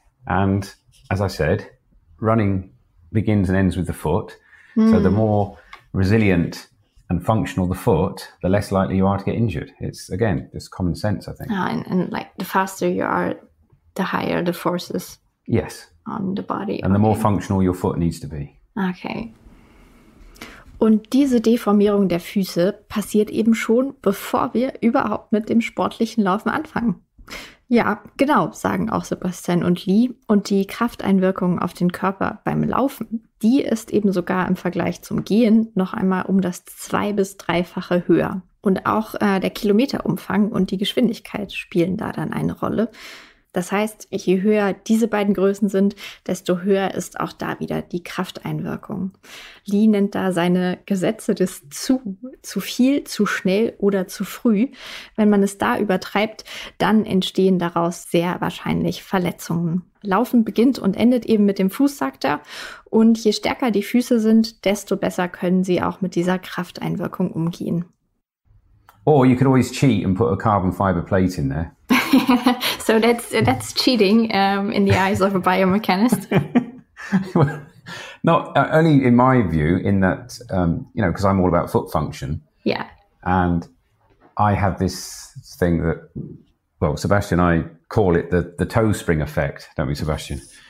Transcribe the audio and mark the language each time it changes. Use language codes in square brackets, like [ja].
[en] And as I said, running begins and ends with the foot. So the more resilient and functional the foot, the less likely you are to get injured. It's, again, just common sense, I think. And like the faster you are, the higher the forces. Yes. On the body. And the more functional your foot needs to be. Okay. [de] Und diese Deformierung der Füße passiert eben schon, bevor wir überhaupt mit dem sportlichen Laufen anfangen. Ja, genau, sagen auch Sebastian und Lee. Und die Krafteinwirkung auf den Körper beim Laufen, die ist eben sogar im Vergleich zum Gehen noch einmal um das 2- bis 3-fache höher. Und auch der Kilometerumfang und die Geschwindigkeit spielen da dann eine Rolle. Das heißt, je höher diese beiden Größen sind, desto höher ist auch da wieder die Krafteinwirkung. Lee nennt da seine Gesetze des zu viel, zu schnell oder zu früh. Wenn man es da übertreibt, dann entstehen daraus sehr wahrscheinlich Verletzungen. Laufen beginnt und endet eben mit dem Fuß, sagt er. Und je stärker die Füße sind, desto besser können sie auch mit dieser Krafteinwirkung umgehen. [en] Or you could always cheat and put a carbon fiber plate in there. So that's cheating in the eyes of a biomechanist. Well, not only in my view, in that, because I'm all about foot function. Yeah. And I have this thing that, well, Sebastian, I call it the toe spring effect, don't we, Sebastian?